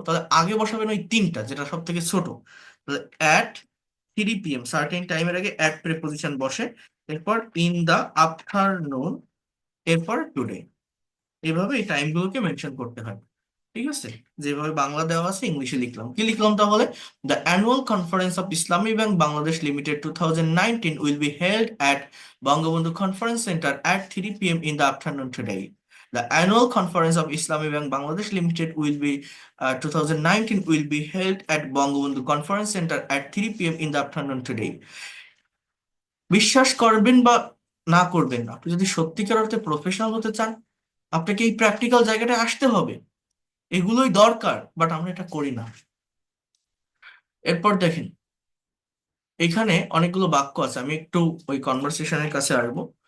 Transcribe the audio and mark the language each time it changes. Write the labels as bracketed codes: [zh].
[bn] তাহলে আগে বসাবেন ওই 3টা, যেটা সব থেকে ছোট। তাহলে [en] at 3 PM, [bn] সার্টেন টাইমের আগে অ্যাট প্রিপোজিশন বসে, এরপর [en] in the afternoon, [bn] এরপর টুডে। এইভাবে এই টাইমগুলোকে মেনশন করতে হয়, ঠিক আছে? যেভাবে বাংলা দেওয়া আছে ইংলিশে লিখলাম। কি লিখলাম তাহলে? [en] The annual conference of Islami Bank Bangladesh Limited 2019 will be held at Bangabandhu Conference Centre at 3 PM in the afternoon today. The annual conference of Islamic Bank Bangladesh Limited will be 2019 will be held at Bangabandhu Conference Center at 3 p.m. in the afternoon today. [bn] বিশ্বাস করবেন বা না করবেন, আপনি যদি সত্যিকার অর্থে professional হতে চান, আপনাকে এই প্র্যাকটিক্যাল জায়গাটায় আসতে হবে। এগুলোই দরকার, বাট আমরা এটা করি না। এরপর দেখেন, এখানে অনেকগুলো বাক্য আছে, আমি একটু ওই কনভারসেশনের কাছে আসবো।